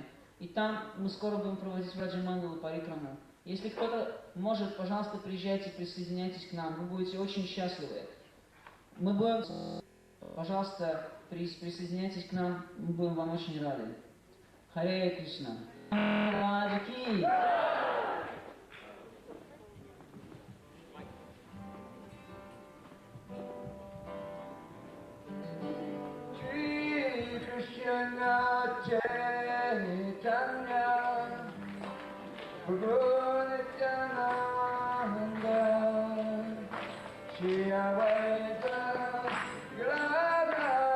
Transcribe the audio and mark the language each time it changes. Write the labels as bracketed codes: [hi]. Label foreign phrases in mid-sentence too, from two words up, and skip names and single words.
[ru] И там мы скоро будем проводить Враджа Мандалу Парикрамы. Если кто-то может, пожалуйста, приезжайте, присоединяйтесь к нам. Вы будете очень счастливы. Мы будем... Пожалуйста, присоединяйтесь к нам. Мы будем вам очень рады. Харе Кришна. Махараджа ки! Shri Krishna Chaitanya Prabhu Nityananda Shri Advaita Gadadhara